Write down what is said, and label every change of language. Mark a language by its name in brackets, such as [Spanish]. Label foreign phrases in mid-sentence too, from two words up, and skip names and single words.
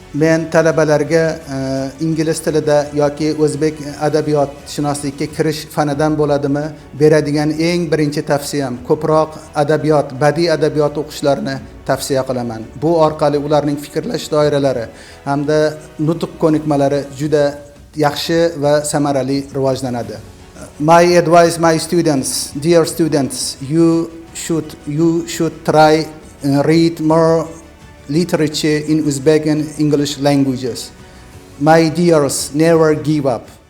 [Uzbek] Men talabalarga ingliz tilida yoki o'zbek adabiyotshunoslikka kirish fanidan bo'ladimi, beradigan eng birinchi tavsiyam ko'proq adabiyot, badiiy adabiyot o'qishlarini tavsiya qilaman. Bu orqali ularning fikrlash doiralari hamda nutq ko'nikmalari juda yaxshi va samarali rivojlanadi. [English] My advice, my students, dear students, you should try read more literature in Uzbek and English languages. My dears, never give up.